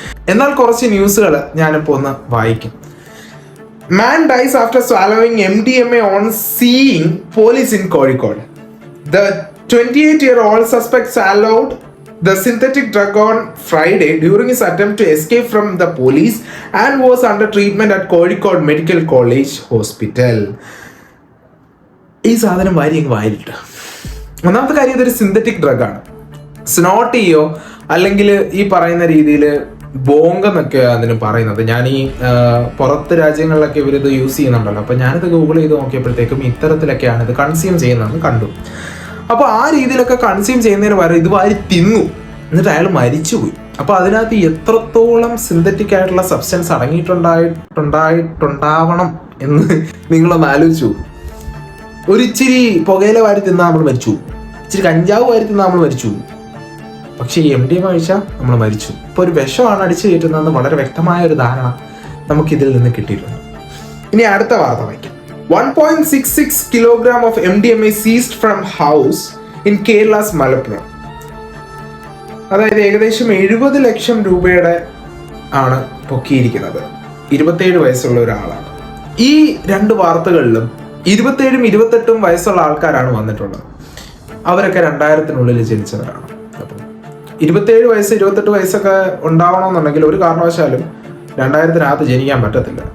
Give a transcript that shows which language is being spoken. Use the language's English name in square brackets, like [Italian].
[Malayalam] എന്നാൽ കുറച്ച് ന്യൂസുകൾ ഞാനിപ്പോൾ ഒന്ന് വായിക്കും. [English] Man dies after swallowing MDMA on seeing police in Kozhikode. The 28-year-old suspect swallowed the synthetic drug on Friday during his attempt to escape from the police and was under treatment at Kozhikode Medical College Hospital. [Malayalam] ഈ സാധനം വായിലിട്ട്. ഒന്നാമത്തെ കാര്യം, ഇതൊരു synthetic ഡ്രഗാണ്. Snot ചെയ്യോ അല്ലെങ്കിൽ ഈ പറയുന്ന രീതിയിൽ ബോങ്കെന്നൊക്കെ അതിന് പറയുന്നത്. ഞാൻ ഈ പുറത്ത് രാജ്യങ്ങളിലൊക്കെ ഇവരിത് യൂസ് ചെയ്യുന്നുണ്ടല്ലോ. അപ്പോൾ ഞാനിത് ഗൂഗിൾ ചെയ്ത് നോക്കിയപ്പോഴത്തേക്കും ഇത്തരത്തിലൊക്കെയാണ് ഇത് കൺസ്യൂം ചെയ്യുന്നതെന്ന് കണ്ടു. അപ്പോൾ ആ രീതിയിലൊക്കെ കൺസ്യൂം ചെയ്യുന്നതിന് പകരം ഇത് വാരി തിന്നു, എന്നിട്ട് അയാൾ മരിച്ചുപോയി. അപ്പോൾ അതിനകത്ത് എത്രത്തോളം സിന്തറ്റിക് ആയിട്ടുള്ള സബ്സ്റ്റൻസ് അടങ്ങിയിട്ടുണ്ടാവണം എന്ന് നിങ്ങളൊന്ന് ആലോചിച്ചു. ഒരു ഇച്ചിരി പുകയില വാരി തിന്നാൽ നമ്മൾ മരിച്ചു, ഇച്ചിരി കഞ്ചാവ് വാരി തിന്നാൽ നമ്മൾ മരിച്ചു. പക്ഷേ ഈ MDMA കഴിച്ചാൽ നമ്മൾ മരിച്ചു. ഇപ്പോൾ ഒരു വിഷമാണ് അടിച്ചു കയറ്റുന്നതെന്ന് വളരെ വ്യക്തമായ ഒരു ധാരണ നമുക്കിതിൽ നിന്ന് കിട്ടിയിട്ടുണ്ട്. ഇനി അടുത്ത വാർത്ത വായിക്കാം. [English] 1.66 kilogram of MDMA seized from house in Kerala's Malappuram. [Malayalam] അതായത് ഏകദേശം 70 ലക്ഷം രൂപയുടെ ആണ് പൊക്കിയിരിക്കുന്നത്. 27 വയസ്സുള്ള ഒരാളാണ്. ഈ 2 വാർത്തകളിലും 27ഉം 28ഉം വയസ്സുള്ള ആൾക്കാരാണ് വന്നിട്ടുള്ളത്. അവരൊക്കെ 2000-നുള്ളിൽ ജനിച്ചവരാണ്. അപ്പം 27 വയസ്സ് 28 വയസ്സൊക്കെ ഉണ്ടാവണമെന്നുണ്ടെങ്കിൽ ഒരു കാരണവശാലും 2000-നകത്ത് ജനിക്കാൻ പറ്റത്തില്ല.